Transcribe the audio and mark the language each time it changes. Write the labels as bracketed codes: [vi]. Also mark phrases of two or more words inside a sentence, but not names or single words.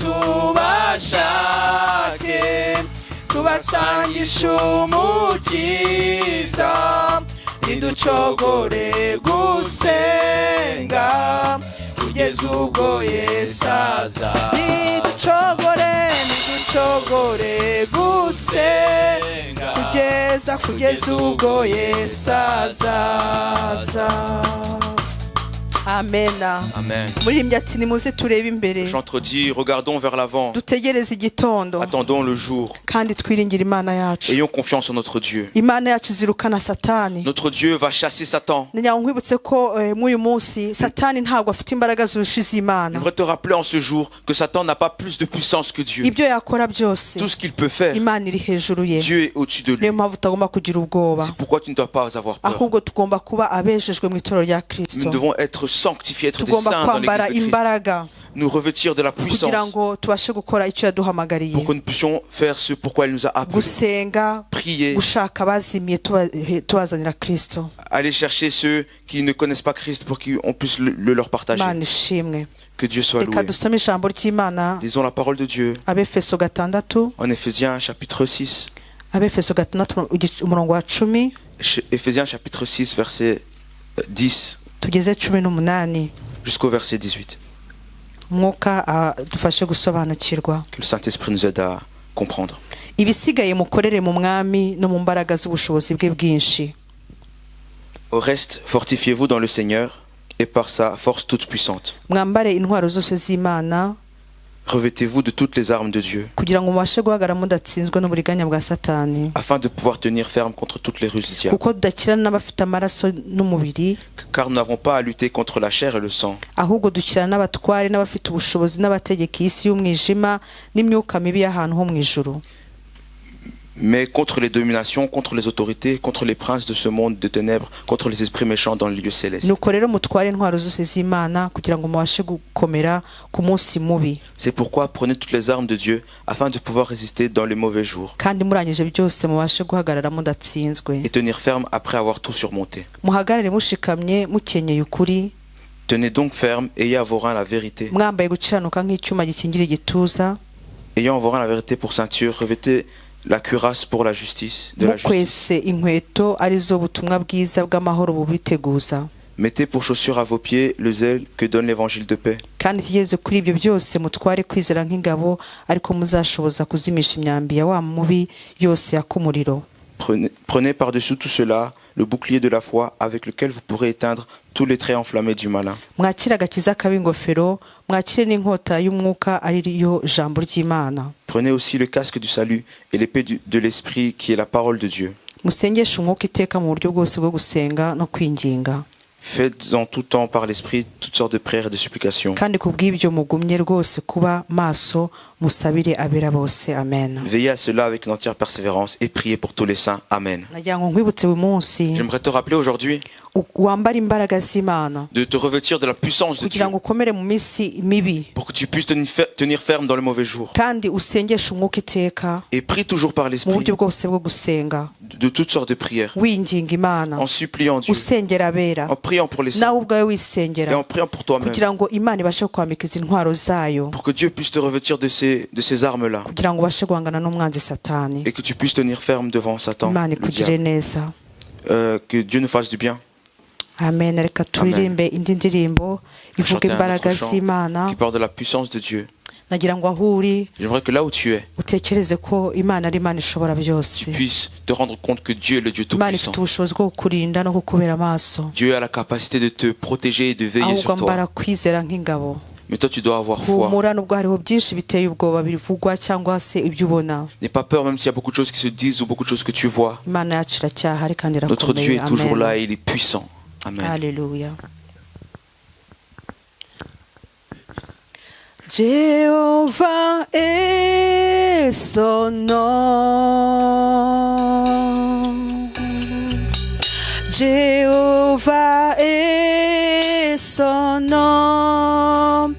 [rw] tubasangisha umukiza niducogore gusenga kugeza ubwo Yesu aza niducogore gusenga kugeza ubwo Yesu azaza amena. Amen. Muririmbyi ati nimuze turebe imbere [fr] Le chanteur dit, regardons vers l'avant, [rw] dutegereze igitondo [fr] attendons le jour, [rw] kandi twiringire imana yacu. [fr] ayons confiance en notre Dieu. [rw] Imana yacu izirukana satani. [fr] Notre Dieu va chasser Satan. [rw] Ngira ngo nkwibutse ko mw'uyu munsi satani ntabwo afite imbaraga zirusha iz'Imana. [fr] J'aimerais te rappeler en ce jour que Satan n'a pas plus de puissance que Dieu. [rw] Ibyo yakora byose [fr] Tout ce qu'il peut faire, [rw] Imana iri hejuru ye. [fr] Dieu est au-dessus de lui. [rw] Niyo mpamvu utagomba kugira ubwoba, [fr] C'est pourquoi tu ne dois pas avoir peur. [rw] ahubwo tugomba kuba abejejwe mu itorero rya Kristo. [fr] Nous devons être sanctifiés, être des [rw] Tugomba [fr] saints dans [rw] kwambara [fr] l'église de Christ. [rw] imbaraga [fr] Nous revêtir de la [rw] kugira [fr] puissance [rw] ngo tubashe gukora icyo yaduhamagariye, [fr] pour que nous puissions faire ce pourquoi il nous a appelés. [rw] gusenga, [fr] Prier, [rw] gushaka abazimiye tubazanira Kristo. [fr] aller chercher ceux qui ne connaissent pas Christ pour qu'on puisse le leur partager. [rw] Imana ishimwe. [fr] Que Dieu soit [rw] Reka [fr] loué. [rw] dusome ijambo ry'Imana, [fr] Lisons la parole de Dieu [rw] Abefeso 6, [fr] en Éphésiens chapitre 6. [rw] Abefeso 6 umurongo wa 10 [fr] Éphésiens chapitre 6 verset 10 [rw] tugeze 18. [fr] jusqu'au verset 18. [rw] Mwuka dufashe gusobanukirwa. [fr] Que le Saint-Esprit nous aide à comprendre. [rw] Ibisigaye mukorere mu mwami no mu mbaraga z'ubushobozi bwe bwinshi. [fr] Au reste, fortifiez-vous dans le Seigneur et par sa force toute puissante. [rw] Mwambare intwaro zose z'Imana [fr] Revêtez-vous de toutes les armes de Dieu, [rw] kugira ngo mubashe guhagarara mudatsinzwe n'uburiganya bwa Satani, [fr] afin de pouvoir tenir ferme contre toutes les ruses du diable. [rw] kuko dukirana n'abafite amaraso n'umubiri, [fr] Car nous n'avons pas à lutter contre la chair et le sang, [rw] ahubwo dukirana n'abatware n'abafite ubushobozi n'abategeka isi y'umwijima n'imyuka mibi y'ahantu ho mu ijuru, [fr] mais contre les dominations, contre les autorités, contre les princes de ce monde de ténèbres, contre les esprits méchants dans les lieux célestes. [rw] nuko rero mutware intwaro zose z'Imana kugira ngo mubashe gukomera ku munsi mubi, [fr] C'est pourquoi prenez toutes les armes de Dieu afin de pouvoir résister dans les mauvais jours [rw] kandi murangije byose mubashe guhagarara mudatsinzwe. [fr] et tenir ferme après avoir tout surmonté. [rw] Muhagarare mushikamye mukenyeye ukuri, [fr] Tenez donc ferme, ayez à vos reins la vérité. [rw] mwambaye gukiranuka nk'icyuma gikingira igituza, [fr] Ayant à vos reins la vérité pour ceinture, revêtez la cuirasse pour la justice, de la justice. [rw] mukwese inkweto arizo butumwa bwiza bw'amahoro bubiteguza, [fr] Mettez pour chaussure à vos pieds le zèle que donne l'évangile de paix. [rw] kandi ikigeze kuri ibyo byose mutware kwizera nk'ingabo, ariko muzashoboza kuzimisha imyambi ya wa mubi yose yaka umuriro. [fr] Prenez par-dessus tout cela le bouclier de la foi avec lequel vous pourrez éteindre tous les traits enflammés du malin. [rw] Mwakire agakiza k'ab'ingofero, mwakire n'inkota y'umwuka ari yo jambo ry'Imana. [fr] Prenez aussi le casque du salut et l'épée de l'esprit qui est la parole de Dieu. [rw] Musengeshe umwuka iteka mu buryo bwose bwo gusenga no kwinginga, [fr] Faites en tout temps par l'esprit toutes sortes de prières et de supplications. [rw] kandi ku bw'ibyo mugumye rwose kuba maso, musabire abera bose. Amen. [fr] Veillez à cela avec une entière persévérance et priez pour tous les saints. Amen. [rw] Nagira ngo nkwibutse uyu munsi [fr] J'aimerais te rappeler aujourd'hui [rw] wambara imbaraga z'Imana [fr] de te revêtir de la puissance de Dieu [rw] kugira ngo ukomere mu minsi mibi, [fr] pour que tu puisses tenir ferme dans les mauvais jours. [rw] kandi usengeshe umwuka iteka [fr] Et prie toujours par [rw] mu [fr] l'esprit [rw] buryo bwose bwo gusenga, [fr] de toutes sortes de prières, [rw] winginga Imana, [fr] en suppliant Dieu, [rw] usengera abera, [fr] en priant pour les saints [rw] nawe ubwawe [fr] et [rw] wisengera, [fr] en priant pour toi-même, [rw] kugira ngo Imana ibashe kwambika izi ntwaro zayo, [fr] pour que Dieu puisse te revêtir de ces armes-là [rw] kugira ngo ubashe guhangana n'umwanzi Satani. [fr] et que tu puisses tenir ferme devant Satan, [rw] Imana [fr] le [rw] ikugire [fr] diable. [rw] neza. [fr] Que Dieu nous fasse du bien. [rw] Amen. Reka turirimbe indi ndirimbo ivuga [fr] Chanter un [rw] imbaraga [fr] autre chant [rw] z'Imana. [fr] qui parle de la puissance de Dieu. [rw] Nagira ngo aho uri [fr] J'aimerais que là où tu es, [rw] utekereze ko Imana ari Imana ishobora byose. [fr] tu puisses te rendre compte que Dieu est le Dieu [rw] Imana [fr] Tout-Puissant. [rw] ifite ubushobozi bwo kukurinda no kukubera amaso, [fr] Dieu a la capacité de te protéger et de veiller [rw] ahubwo [fr] sur [rw] mbara [fr] toi. [rw] kwizera nk'ingabo. [fr] Mais toi, tu dois avoir foi. [rw] Humura nubwo hariho byinshi biteye ubwoba bivugwa cyangwa se ibyo ubona, [fr] N'aie pas peur, même s'il y a beaucoup de choses qui se disent ou beaucoup de choses que tu vois. [rw] Imana yacu iracyahari kandi [fr] Notre Dieu [rw] irakomeye. [fr] est toujours là [rw] Amen. [fr] et il est puissant. Amen. Alléluia. Jehovah est son nom. Jehovah est son nom.